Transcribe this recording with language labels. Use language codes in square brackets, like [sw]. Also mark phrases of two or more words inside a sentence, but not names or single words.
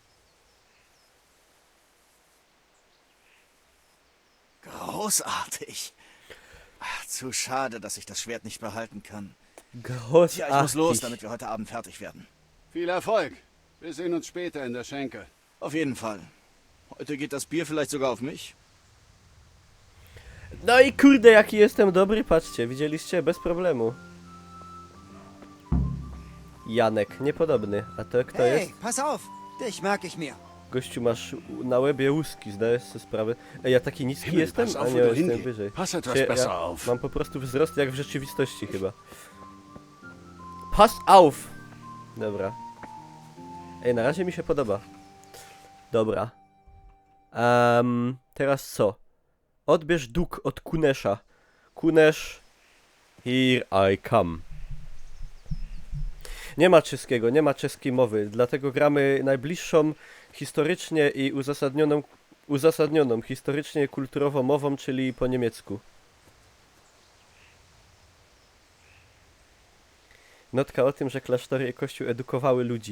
[de] Großartig. Ach, zu schade, dass ich das Schwert nicht behalten kann. Großartig. Tja, ich muss los, damit wir heute Abend fertig werden. Viel Erfolg. Wir sehen uns später in der Schenke. Auf jeden Fall. Heute geht das Bier vielleicht sogar auf mich. [pl] No i kurde, jaki jestem dobry, patrzcie, widzieliście? Bez problemu. Janek, niepodobny. A to kto [de] Hey, [pl] jest? [de] pass auf. Dich mag ich mir. [pl] Gościu, masz na łebie łuski, zdajesz sobie sprawę. Ej, ja taki niski [de] Himmel, [pl] jestem? [de] pass [pl] A [de] auf, [pl] nie, [de] wo du [pl] jestem [de] hingehst. [pl] wyżej. [de] Pass etwas [pl] Czy [de] besser [pl] ja [de] auf. [pl] mam po prostu wzrost jak w rzeczywistości chyba. Pass auf! Dobra. Ej, na razie mi się podoba. Dobra. Teraz co? Odbierz dług od Kunesza. Kunesz... [en] Here I come. [pl] Nie ma czeskiego, nie ma czeskiej mowy, dlatego gramy najbliższą historycznie i uzasadnioną historycznie kulturowo mową, czyli po niemiecku. Notka o tym, że klasztory i kościół edukowały ludzi.